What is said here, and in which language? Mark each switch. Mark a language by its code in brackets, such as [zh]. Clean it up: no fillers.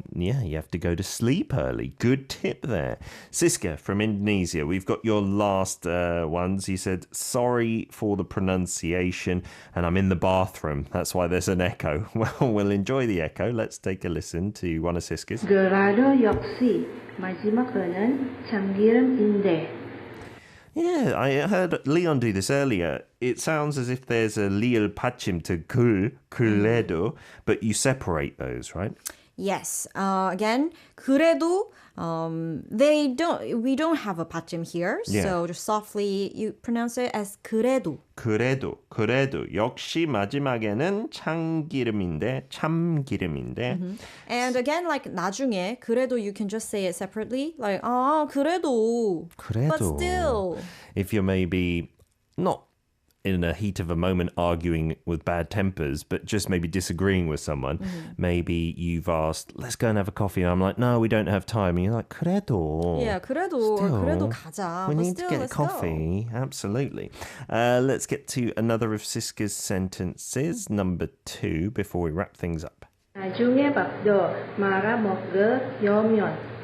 [en] Yeah, you have to go to sleep early. Good tip there. Siska from Indonesia, we've got your last ones. You said, sorry for the pronunciation, and I'm in the bathroom. That's why there's an echo. Well, we'll enjoy the echo. Let's take a listen to one of Siska's. [ko] 그라도 역시 마지막 거는 참기름인데. [en] Yeah, I heard Leon do this earlier. It sounds as if there's a liel pachim to 그래도, but you separate those, right? Yes. Again, 그래도 we don't have a 받침 here. Yeah. So just softly you pronounce it as 그래도. [ko] 그래도 역시 마지막에는 참기름인데. [en] And again, like 나중에 그래도 you can just say it separately. Like 그래도. But still. If you're maybe not in a heat of a moment arguing with bad tempers, but just maybe disagreeing with someone, maybe you've asked, let's go and have a coffee. And I'm like, no, we don't have time. And you're like, 그래도. Yeah, [ko] 그래도 or 그래도 가자. [en] We But need still, to get let's coffee. Absolutely. Let's get to another of Siska's sentences, number 2, before we wrap things up. [ko] 나중에 밥도 말아 먹으려면.